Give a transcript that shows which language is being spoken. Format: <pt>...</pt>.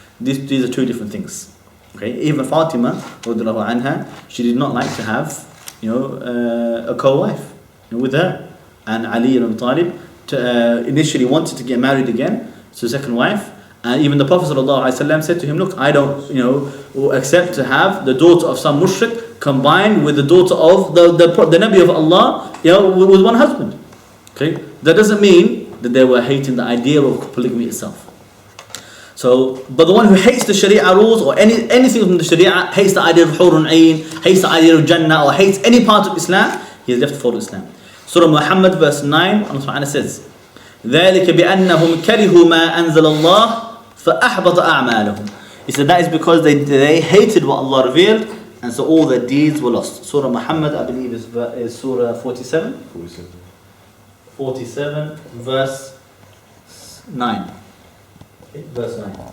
<en>These are 2 different things. Okay, even Fatima, radhiyallahu anha, she did not like to have, a co-wife with her, and Ali ibn Abi Talib initially wanted to get married again to a second wife, and even the Prophet ﷺ said to him, look, I don't accept to have the daughter of some mushrik combined with the daughter of the Nabi of Allah with one husband. Okay, that doesn't mean that they were hating the idea of polygamy itself. So, but the one who hates the Sharia rules or anything from the Sharia, hates the idea of Hurun Ain, hates the idea of Jannah, or hates any part of Islam, he has left the fold of Islam. Surah Muhammad verse 9, Allah Subhanahu says,</en> <ar>ذَلِكَ بِأَنَّهُمْ كَرِهُوا مَا أَنزَلَ اللَّهُ فَأَحْبَطَ أَعْمَالَهُم.</ar> <en>He said that is because they hated what Allah revealed, and so all their deeds were lost. Surah Muhammad, I believe, is Surah 47. 47, verse 9. Okay, verse 9.</en>